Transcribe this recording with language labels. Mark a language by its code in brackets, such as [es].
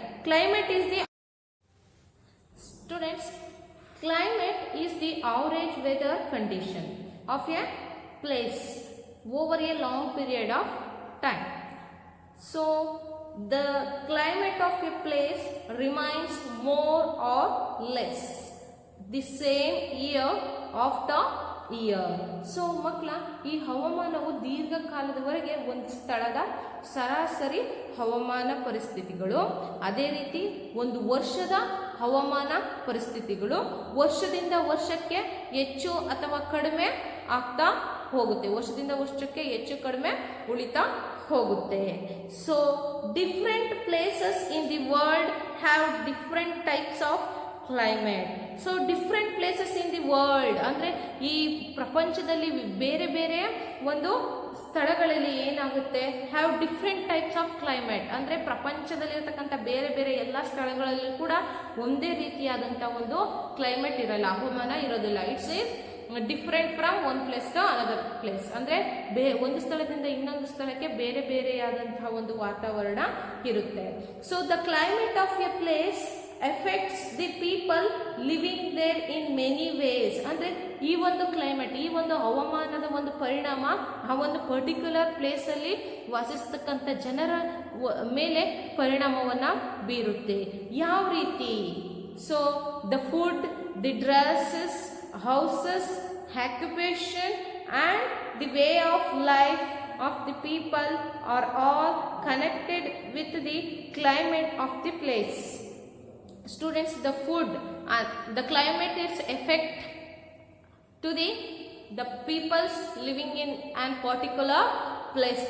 [en] Climate is the students, climate is the average weather condition of a place over a long period of time. So the climate of a place remains more or less the same year after year. [kn] So ಮಕ್ಕಳ, ಈ ಹವಾಮಾನವು ದೀರ್ಘಕಾಲದವರೆಗೆ ಒಂದು ಸ್ಥಳದ ಸರಾಸರಿ ಹವಾಮಾನ ಪರಿಸ್ಥಿತಿಗಳು, ಅದೇ ರೀತಿ ಒಂದು ವರ್ಷದ ಹವಾಮಾನ ಪರಿಸ್ಥಿತಿಗಳು ವರ್ಷದಿಂದ ವರ್ಷಕ್ಕೆ ಹೆಚ್ಚು ಅಥವಾ ಕಡಿಮೆ ಆಗ್ತಾ ಹೋಗುತ್ತೆ, ವರ್ಷದಿಂದ ವರ್ಷಕ್ಕೆ ಹೆಚ್ಚು ಕಡಿಮೆ ಉಳಿತಾ ಹೋಗುತ್ತೆ. [en] So different places in the world have different types of climate. So different places in the world [kn] ಅಂದರೆ ಈ ಪ್ರಪಂಚದಲ್ಲಿ ಬೇರೆ ಬೇರೆ ಒಂದು ಸ್ಥಳಗಳಲ್ಲಿ ಏನಾಗುತ್ತೆ, [en] have different types of climate, [kn] ಅಂದರೆ ಪ್ರಪಂಚದಲ್ಲಿರ್ತಕ್ಕಂಥ ಬೇರೆ ಬೇರೆ ಎಲ್ಲ ಸ್ಥಳಗಳಲ್ಲಿ ಕೂಡ ಒಂದೇ ರೀತಿಯಾದಂಥ ಒಂದು ಕ್ಲೈಮೇಟ್ ಇರಲ್ಲ, ಹವಾಮಾನ ಇರೋದಿಲ್ಲ. [en] it's is different from one place to another place, [kn] ಅಂದರೆ ಒಂದು ಸ್ಥಳದಿಂದ ಇನ್ನೊಂದು ಸ್ಥಳಕ್ಕೆ ಬೇರೆ ಬೇರೆಯಾದಂತಹ ಒಂದು ವಾತಾವರಣ ಇರುತ್ತೆ. [en] So the climate of a place affects the people living there in many ways. [kn] ಅಂದರೆ ಈ ಒಂದು ಕ್ಲೈಮೇಟ್, ಈ ಒಂದು ಹವಾಮಾನದ ಒಂದು ಪರಿಣಾಮ ಆ ಒಂದು ಪರ್ಟಿಕ್ಯುಲರ್ ಪ್ಲೇಸ್ ಅಲ್ಲಿ ವಾಸಿಸ್ತಕ್ಕಂಥ ಜನರ ಮೇಲೆ ಪರಿಣಾಮವನ್ನ ಬೀರುತ್ತೆ. ಯಾವ ರೀತಿ? [en] So the food, the dresses, houses, occupation and the way of life of the people are all connected with the climate of the place. Students, the food and the climate its effect to the peoples living in an particular place.